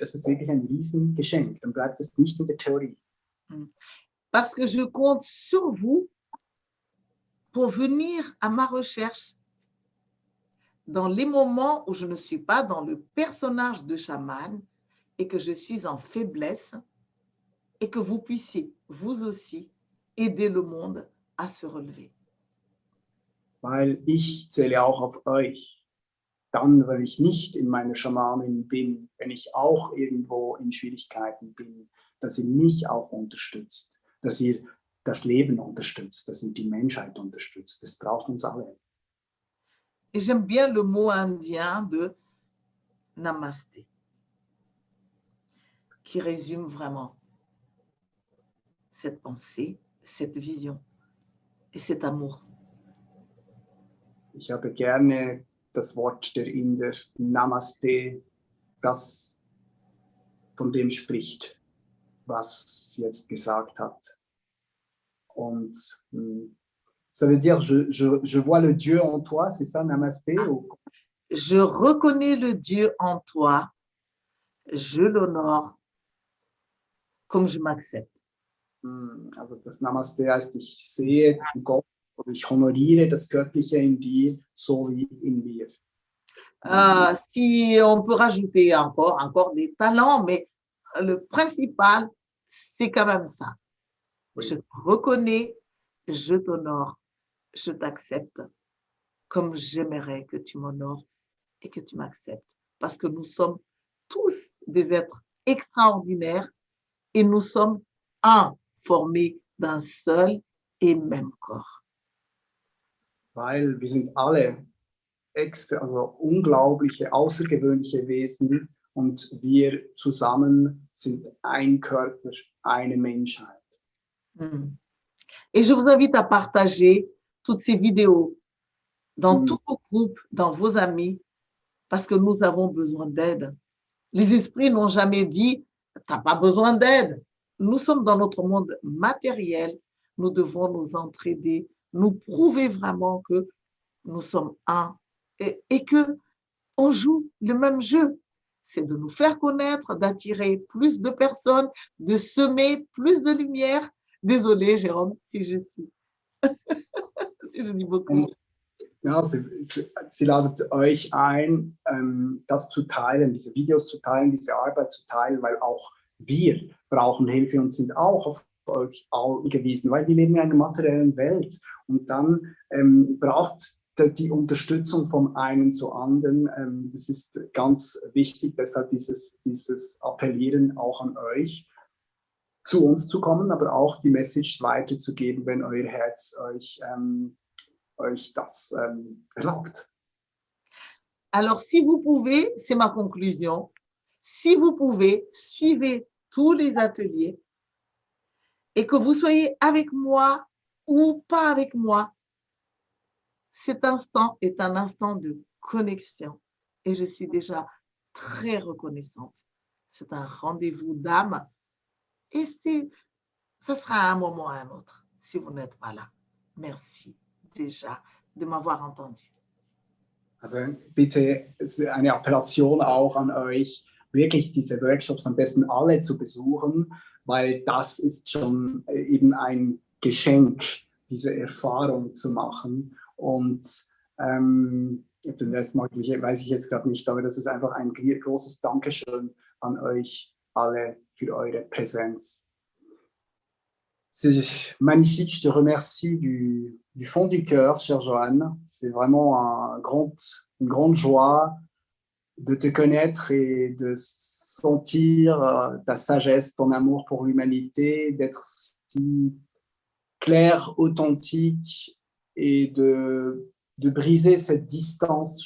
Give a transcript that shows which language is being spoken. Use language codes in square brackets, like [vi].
[de] Das ist wirklich ein Riesengeschenk. Dann bleibt es nicht in der Theorie. [fr] Parce que je compte sur vous pour venir à ma recherche dans les moments où je ne suis pas dans le personnage de chaman et que je suis en faiblesse et que vous puissiez, vous aussi, aider le monde à se relever. [de] Weil ich zähle auch auf euch, dann, wenn ich nicht in meiner Schamanin bin, wenn ich auch irgendwo in Schwierigkeiten bin, dass ihr mich auch unterstützt, dass ihr das Leben unterstützt, dass ihr die Menschheit unterstützt. Das braucht uns alle. [fr] Et j'aime bien le mot indien de Namasté, qui résume vraiment cette pensée, cette vision et cet amour. [de] Ich habe gerne das Wort der Inder, Namaste, das von dem spricht, was sie jetzt gesagt hat. [fr] Und ça veut dire, je vois le Dieu en toi, c'est ça, Namasté? Ou... Je reconnais le Dieu en toi, je l'honore comme je m'accepte. [de] Also das Namaste heißt, ich sehe Gott oder ich honoriere das Göttliche in dir, so wie in mir. [fr] Si on peut rajouter encore des talents, mais le principal, c'est quand même ça. Oui. Je te reconnais, je t'honore, je t'accepte comme j'aimerais que tu m'honores et que tu m'acceptes. Parce que nous sommes tous des êtres extraordinaires et nous sommes un, formés d'un seul et même corps. [de] Weil wir sind alle also unglaubliche, außergewöhnliche Wesen und wir zusammen sind ein Körper, eine Menschheit. [fr] Et je vous invite à partager toutes ces vidéos dans tous vos groupes, dans vos amis, parce que nous avons besoin d'aide. Les esprits n'ont jamais dit « tu n'as pas besoin d'aide ». Nous sommes dans notre monde matériel, nous devons nous entraider, nous prouver vraiment que nous sommes un et que on joue le même jeu. C'est de nous faire connaître, d'attirer plus de personnes, de semer plus de lumière. Désolée, Jérôme, si je suis. Si je dis beaucoup. [de] Ja, sie ladet euch ein, das zu teilen, diese Videos zu teilen, diese Arbeit zu teilen, weil auch wir brauchen Hilfe und sind auch auf euch angewiesen, weil wir leben in einer materiellen Welt und dann braucht die Unterstützung vom einen zu anderen. Das ist ganz wichtig, deshalb dieses Appellieren auch an euch, zu uns zu kommen, aber auch die Message weiterzugeben, wenn euer Herz euch das erlaubt. [fr] Alors, si vous pouvez, c'est ma conclusion, si vous pouvez, suivez tous les ateliers et que vous soyez avec moi ou pas avec moi, cet instant est un instant de connexion et je suis déjà très reconnaissante. C'est un rendez-vous d'âme et ça sera à un moment ou à un autre si vous n'êtes pas là. Merci déjà de m'avoir entendu. [de] Also bitte, es ist eine Appellation auch an euch, wirklich diese Workshops am besten alle zu besuchen, weil das ist schon eben ein Geschenk, diese Erfahrung zu machen. Und den Rest weiß ich jetzt gerade nicht, aber das ist einfach ein großes Dankeschön an euch alle für eure Präsenz. [fr] C'est magnifique, je te remercie du fond du cœur, chère Joanne. C'est vraiment une grande joie de te connaître et de sentir ta sagesse, ton amour pour l'humanité, d'être si clair, authentique et de briser cette distance.